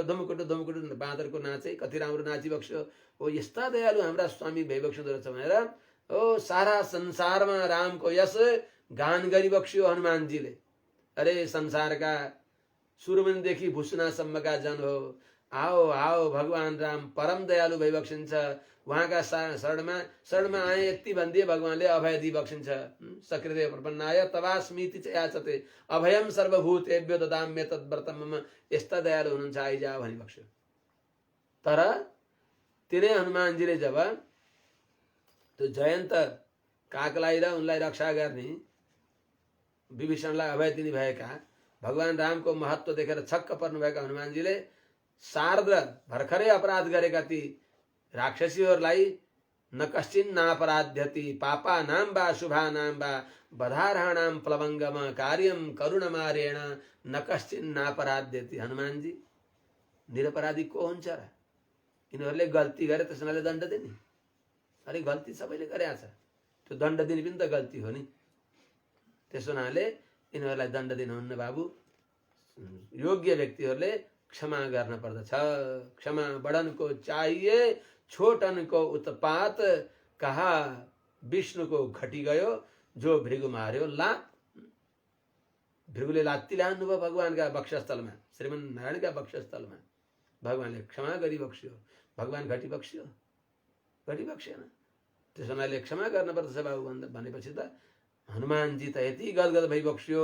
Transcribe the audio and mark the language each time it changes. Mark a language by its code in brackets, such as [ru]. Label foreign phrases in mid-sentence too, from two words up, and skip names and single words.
[ne] धुमकुटु धुमकुटु बाँदरको नाचै कति राम्रो नाचिबक्स्यो। ओ यस्ता दयालु हाम्रा स्वामी भइबक्सिँदो रहेछ भनेर ओ सारा संसारमा रामको यस गान गरिबक्स्यो हनुमानजीले। अरे संसारका सुरमुनिदेखि भुसुनासम्मका जन हो, [hi] आओ आओ [ne] भगवान राम परम दयालु भइबक्सिन्छ। उहाँका शरणमा आए यति भनिदिए भगवानले अभय दिइबक्सिन्छ। [sa] सकृते प्रपन्नाय तवास्मीति च याचते अभयम सर्वभूतेभ्यो ददाम्य तद्व्रतम मम। [ne] यस्ता दयालु हुनुहुन्छ आइजा भनिबक्स्यो। तर तिनै हनुमानजीले जब त्यो जयन्त कागलाई र उनलाई रक्षा गर्ने विभीषणलाई अभय दिने भएका भगवान रामको महत्व देखेर छक्क पर्नुभएका हनुमानजीले शारद भर्खरै अपराध गरेका ती राक्षसीहरूलाई [sa] न कश्चिन् नापराध्यति पापानां वा शुभानां वा बधारहाणां प्लवंगम कार्यं करुणमारेण न कश्चिन् नापराध्यति। [ne] हनुमानजी निरपराधी को हुन्छ र? यिनीहरूले गल्ती गरे त्यसैले दण्ड दिने? अरे गल्ती सबैले गरेका छ, त्यो दण्ड दिने पनि त गल्ती हो नि। त्यसो हुनाले यिनीहरूलाई दण्ड दिनुहुन्न बाबु। योग्य व्यक्तिहरूले क्षमा गर्न पर्दछ। [hi] क्षमा बड़न को चाहिए छोटन को उत्पात कहा विष्णु को घटी गयो जो भृगु मार्यो लात। [ne] भृगुले लात्ती ल्याउनुभयो भगवानका वक्षस्थलमा, श्रीमन नारायणका वक्षस्थलमा। भगवानले क्षमा गरिबक्स्यो। भगवान घटिबक्स्यो? घटिबक्सेन। त्यसो हुनाले क्षमा गर्न पर्दछ बाबु भनेपछि त हनुमानजी त यति गदगद भइबक्स्यो।